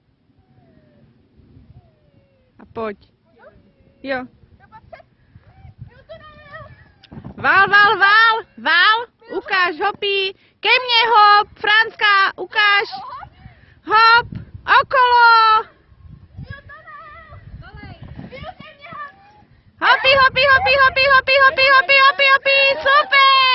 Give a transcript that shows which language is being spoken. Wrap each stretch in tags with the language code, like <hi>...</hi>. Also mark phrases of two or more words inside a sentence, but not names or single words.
<cs>A pojď. Jo. Val, val, val, val. Ukáž, hopí. Ke mně hop, Franska, ukáž. Hop, okolo. Hopi, hopi, hopi, hopi, hopi, hopi, hopi, hopi, hopi, super.</cs>